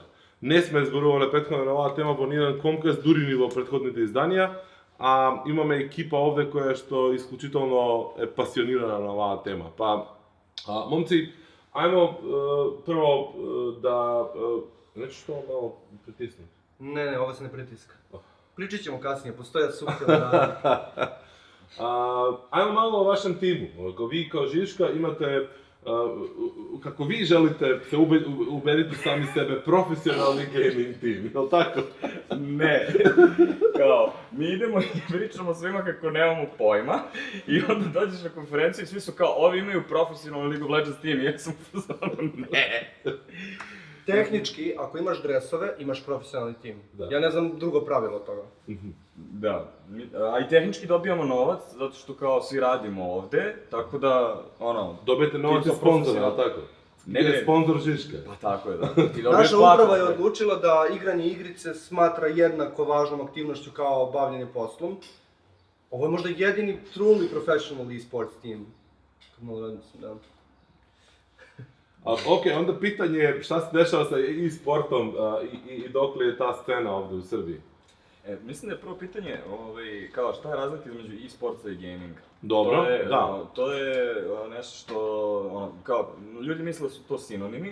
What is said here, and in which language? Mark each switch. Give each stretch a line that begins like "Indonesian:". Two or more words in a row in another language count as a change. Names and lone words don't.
Macedonian: Не сме зборувале претходно на оваа тема во ниеден Комкаст, дури ни во претходните изданија, а имаме екипа овде која што исклучително е пасионирана на оваа тема. Па, момци, ајмо прво да...
Serbian: Нече што мало притиснем? Ne, ovo se ne pritiska. Pričat ćemo kasnije, postoje suptilne razlike. Ајмо мало о вашем тиму. Ако ви као Жишка имате, како ви желите се убедите сами себе, професионални гейминг тим, јел тако? Ne. Kao, mi idemo i pričamo svima kako nemamo pojma i onda dođeš na konferenciju i svi su kao, ovi imaju profesionalni League of Legends team i ja sam u fazonu, ne. Tehnički, ako imaš dresove, imaš profesionalni tim. Da. Ja ne znam drugo pravilo toga. Da, a i tehnički dobijamo novac, zato što kao svi radimo ovde, tako da, ono... Dobijete novac od sponzora, jel tako? Ne, sponzor Žiška. Pa tako je, da. Ti dobiješ Naša platu. uprava je odlučila da igranje igrice smatra jednako važnom aktivnošću kao bavljanje poslom. Ovo je možda jedini
English: truly professional e-sports team.
Serbian: Da. Ok, onda pitanje je šta se dešava sa e-sportom i dokle je ta scena ovde u Srbiji? Mislim da je prvo pitanje, kao šta je razlika između e-sportsa i gaminga? Dobro, da. To je nešto što, kao, ljudi misle da su to sinonimi.